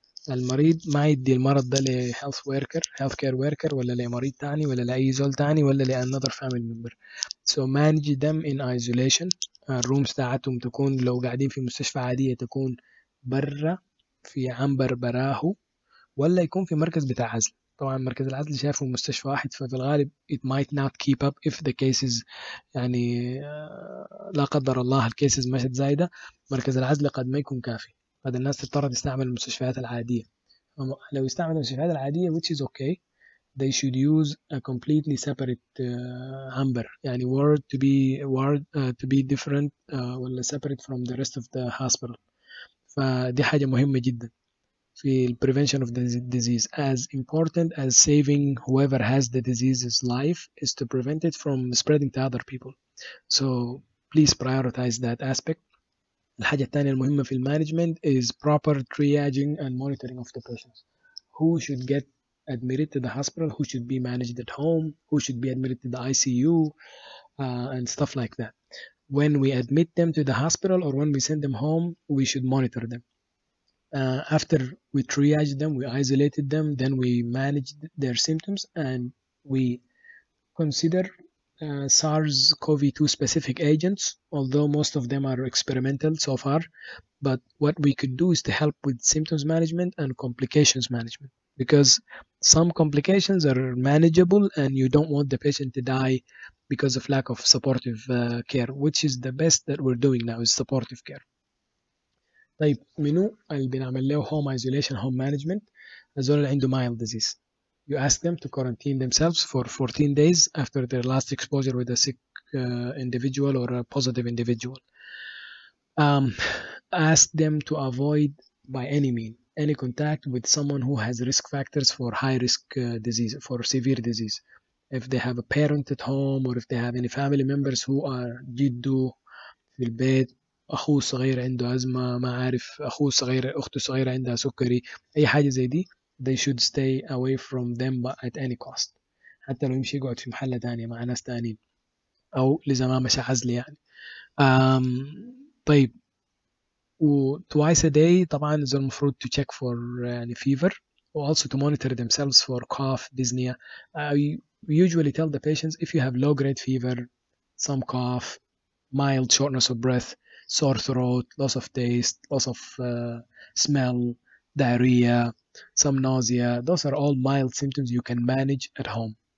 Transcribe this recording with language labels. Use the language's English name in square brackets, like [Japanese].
[Arabic] المريض ما يدي المرض ده ل health care worker ولا لمريض تاني ولا لأي زول تاني ولا لأنother family member. [English] So manage them in isolation. [Arabic] الرومز تاعتهم تكون لو قاعدين في مستشفى عادية تكون برا في عنبر براه، ولا يكون في مركز بتاع عزل. طبعا مركز العزل شايفه مستشفى واحد، ففي الغالب [English] it might not keep up if the cases [Arabic] يعني لا قدر الله الكيسز مشت زايدة، مركز العزل قد ما يكون كافي، قد الناس تضطر تستعمل المستشفيات العادية. لو يستعمل المستشفيات العادية [English] which is okay, they should use a completely separate amber يعني ward to be different ولا separate from the rest of the hospital. [Arabic] فدي حاجة مهمة جدا في [English] prevention of the disease. As important as saving whoever has the disease's life is to prevent it from spreading to other people. So please prioritize that aspect. [Arabic] الحاجة الثانية المهمة في المانجمنت [English] is proper triaging and monitoring of the patients. Who should get admitted to the hospital, who should be managed at home, who should be admitted to the ICU, and stuff like that. When we admit them to the hospital or when we send them home, we should monitor them. After we triage them, we isolated them, then we managed their symptoms, and we consider SARS-CoV-2 specific agents, although most of them are experimental so far. But what we could do is to help with symptoms management and complications management, because some complications are manageable and you don't want the patient to die because of lack of supportive care, which is the best that we're doing now is supportive care. [Arabic] طيب منو اللي بنعمل له [English] home isolation home management؟ [Arabic] الزول اللي عنده [English] mild disease. You ask them to quarantine themselves for 14 days after their last exposure with a sick individual or a positive individual. Ask them to avoid by any means any contact with someone who has risk factors for high risk disease, for severe disease. If they have a parent at home or if they have any family members who are [Arabic] جده في البيت، أخوه الصغير عنده أزمة، ما عارف أخوه الصغير أخته الصغيرة عندها سكري، أي حاجة زي دي [English] they should stay away from them at any cost. [Arabic] حتى لو يمشي يقعد في محلة تانية مع ناس تانيين أو لزمان مش عزل يعني. [English] طيب و twice a day [Arabic] طبعا الزول المفروض [English] to check for يعني fever و also to monitor themselves for cough, dyspnea. We usually tell the patients if you have low grade fever, some cough, mild shortness of breath, sore throat, loss of taste, loss of smell, diarrhea, some nausea, those are all mild symptoms you can manage at home.